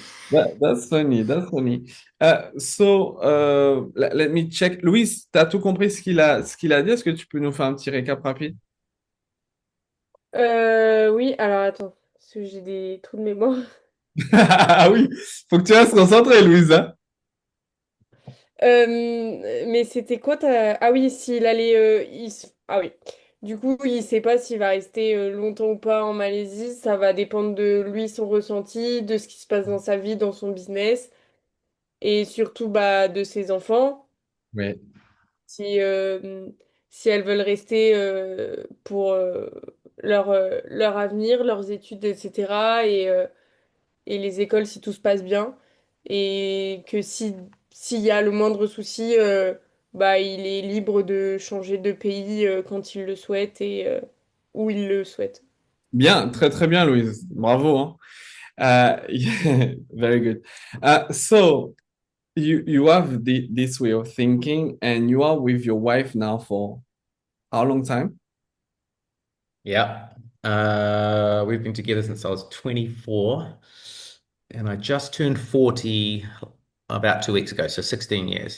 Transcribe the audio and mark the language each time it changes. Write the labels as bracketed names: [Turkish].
[English] That's funny, that's funny. Let me check. [French] Louise, t'as tout compris ce qu'il a dit? Est-ce que tu peux nous faire un petit récap rapide? Oui, alors attends, parce que j'ai des trous de mémoire. Ah oui, faut que tu restes concentré, Louise, hein. Mais c'était quoi Ah oui, s'il allait... Ah oui. Du coup, il sait pas s'il va rester longtemps ou pas en Malaisie. Ça va dépendre de lui, son ressenti, de ce qui se passe dans sa vie, dans son business, et surtout bah, de ses enfants. Oui. Si, si elles veulent rester pour leur avenir, leurs études, etc. Et les écoles si tout se passe bien. Et que si, s'il y a le moindre souci, bah, il est libre de changer de pays quand il le souhaite et où il le souhaite. Bien, très très bien, Louise. Bravo, hein. [English] Yeah, very good. So you have this way of thinking, and you are with your wife now for how long time? Yeah. We've been together since I was 24, and I just turned 40 about 2 weeks ago, so 16 years.